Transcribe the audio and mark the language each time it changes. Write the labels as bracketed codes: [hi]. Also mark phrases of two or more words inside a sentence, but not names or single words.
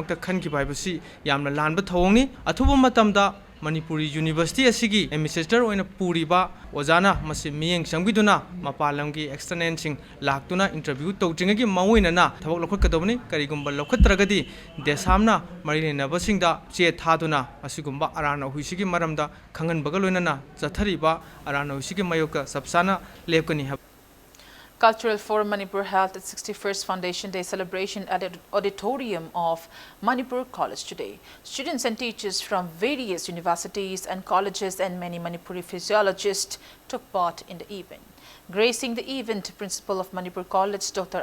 [mni] damakta khanki baibasi yamna lanba thawongni athuba matamda Manipuri University asigi administrator oina puriba ozana masi miyeng sangbiduna mapalamgi external sing laktuna interview tawjingagi mawoina na thabak lokhatkadobni karigumba lokhatragadi desamna marile nabasingda che thaduna asigumba arana huisigi maramda khangan bagaloina na chathariba arana huisigi mayoka sabsana lepkani. [en] Cultural Forum Manipur held its 61st Foundation Day celebration at the auditorium of Manipur College today. Students and teachers from various universities and colleges and many Manipuri physiologists took part in the event. Gracing the event, Principal of Manipur College, Dr.